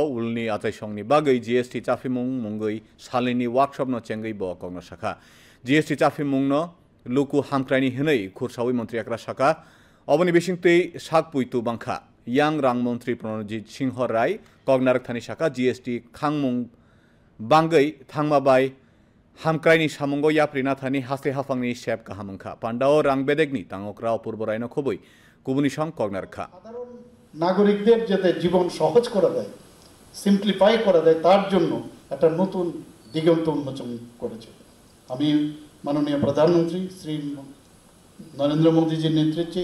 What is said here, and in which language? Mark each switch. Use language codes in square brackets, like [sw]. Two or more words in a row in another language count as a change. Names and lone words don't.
[trp] ulni achaisongni bagai GST cafi mung mungoi salini workshop no chengai bo kongno saka GST cafi mungno luku hamkraini hinai khursawi mantri akra saka oboni bisingtei sakpuitu bangkha yang rang mantri Pranajit Singh Rai kognarak thani saka GST khangmung bangai thangma bai hamkraini samungo yaprina thani haste hafangni sep kahamungkha pandao rang bedegni tangokra অপূর্ব রায়নো খবই কুবুনি সং কগনারখা [bn] সাধারণ নাগরিকদের যাতে জীবন সহজ করে দেয় সিম্পলিফাই করে দেয় তার জন্য একটা নতুন দিগন্ত উন্মোচন করেছে আমি মাননীয় প্রধানমন্ত্রী শ্রী নরেন্দ্র মোদীজির নেতৃত্বে